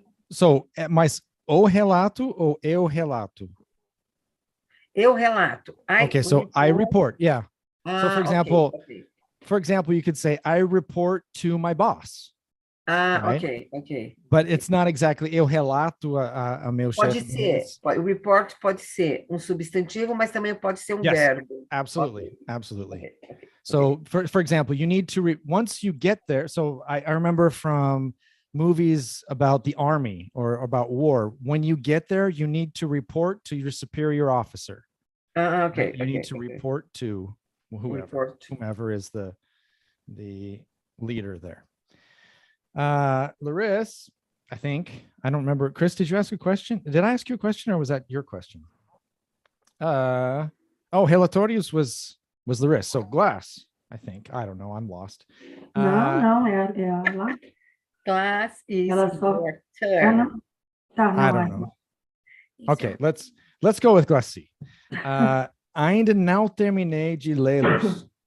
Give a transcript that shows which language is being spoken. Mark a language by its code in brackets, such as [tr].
[pt] So, mas o relato ou eu relato? Eu relato. [en] Okay, so I report. Yeah. So for example, you could say I report to my boss. Right? Okay. But it's not exactly [pt] eu relato a meu chefe. Pode ser. Report pode ser substantivo, mas também pode ser verbo. [en] Absolutely. Okay. So for example, you need to once you get there. So I remember from movies about the army or about war, when you get there, you need to report to your superior officer. Okay. You need to report to whomever is the leader there. Larissa, I don't remember. Chris, did you ask a question? Did I ask you a question or was that your question? Relatorios was Larissa. So glass, I think. I don't know. I'm lost. [pt] Não, é ela. [en] Glass is [pt] Ela só... [en] your turn. I don't know. Okay, let's go with Glassy. [pt] Ainda não terminei de lê-los.